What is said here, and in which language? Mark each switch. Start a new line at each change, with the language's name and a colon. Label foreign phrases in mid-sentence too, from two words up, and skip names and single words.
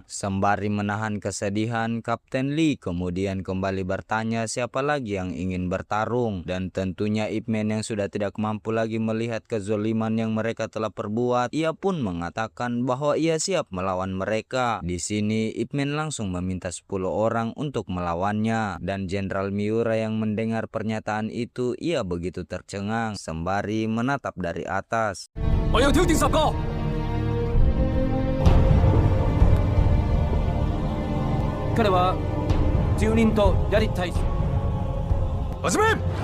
Indonesian: Sembari menahan kesedihan, Kapten Lee kemudian kembali bertanya siapa lagi yang ingin bertarung, dan tentunya Ip Man yang sudah tidak mampu lagi melihat kezoliman yang mereka telah perbuat, ia pun mengatakan bahwa ia siap melawan mereka. Di sini Ip Man langsung meminta 10 orang untuk melawannya, dan Jenderal Miura yang mendengar pernyataan itu, ia begitu tercengang sembari menatap dari atas.
Cantonese: 我要挑戰10個。
Japanese: 彼は住人とやりたい。始め。